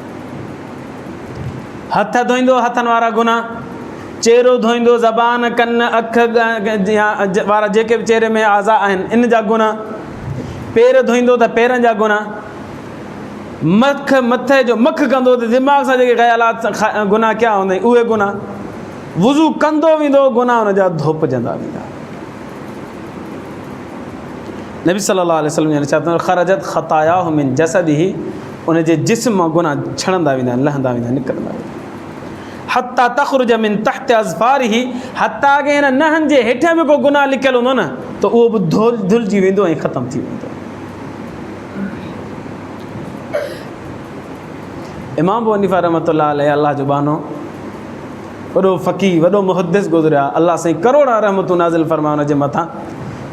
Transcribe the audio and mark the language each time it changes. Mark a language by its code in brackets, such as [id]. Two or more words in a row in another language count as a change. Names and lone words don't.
[sd] हथ धोईंदो हथनि वारा गुनाह, चेहरो धोईंदो, ज़बान कन अख वारा जेके बि चेहरे में आज़ा आहिनि इन जा गुनाह, पेर धोईंदो त पेरनि जा गुनाह, मथे जो मख कंदो त दिमाग़ सां जेके ख़यालात गुनाह कया हूंदा आहिनि उहे गुनाह, वुज़ू कंदो वेंदो गुनाह हुन जा धोपजंदा वेंदा। नबी [ar] صلى الله عليه وسلم [sd] ने चयो [ar] خرجت خطاياه من جسده, [sd] उन जे जिस्म मां गुनाह छणंदा वेंदा आहिनि, लहंदा वेंदा आहिनि, निकिरंदा वेंदा आहिनि। [ar] حتى تخرج من تحت أظفاره, [sd] हत्ता के हिन नहनि जे हेठियां बि को गुनाह लिकियलु हूंदो न त उहो बि धुलिजी वेंदो ऐं ख़तमु थी वेंदो। इमाम अबू हनीफ़ा [ar] رحمة الله عليه [sd] अल्लाह जो बानो, वॾो फ़क़ीह, वॾो मुहद्दिस गुज़रिया, अल्लाह साईं करोड़ा रहमतूं नाज़िल फ़रमायो उन जे मथां।